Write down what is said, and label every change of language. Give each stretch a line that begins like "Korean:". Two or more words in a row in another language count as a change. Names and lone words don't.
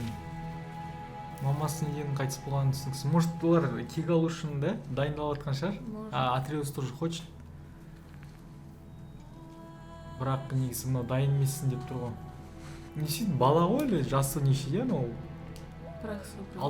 Kazakh: Мамасының неден қайтыс болғанын түсініксіз. Может, олар кек алу үшін да дайындалып жатқан шығар?
Russian: Может. Атреус тоже хочет.
Kazakh: Бірақ негізі мынау дайын емессің деп тұр ғой. Неше бала ғой әлі, жасы нешеде анау?
Russian: Прах собрал.